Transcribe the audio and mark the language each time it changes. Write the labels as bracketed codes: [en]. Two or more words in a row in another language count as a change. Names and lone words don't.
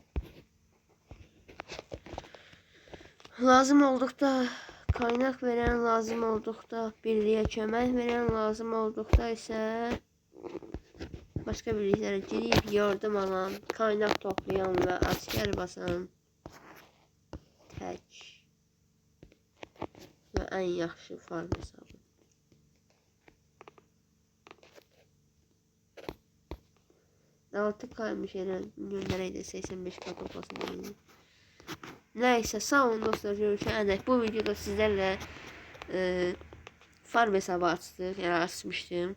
[az] Lazım olduqda kaynak veren, lazım olduqda birliyə kömək veren, lazım olduqda isə başqa birliklərə girib yardım alan, kaynak toplayan və asker basan tək və ən yaxşı farm hesabı. Altı kaymış elə göndərəydə 85 kat toplasın. [tr] Neyse, sağ olun dostlar, görüşene dek. Bu videoda sizlerle farm hesabı açtık, yani açmıştım.